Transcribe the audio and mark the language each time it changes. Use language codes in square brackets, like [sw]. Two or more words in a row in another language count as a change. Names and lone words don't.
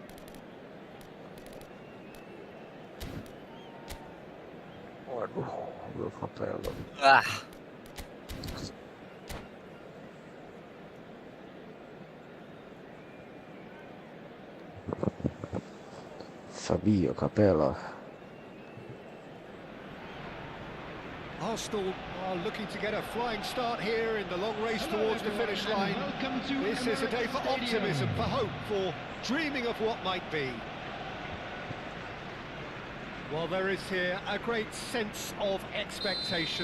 [id] Waduh, gue kapel lo. Fabio Capello. [en] Arsenal are looking to get a flying start here in the long race towards the finish line. This is a day for optimism, for hope, for dreaming of what might be. Well, there is here a great sense of expectation.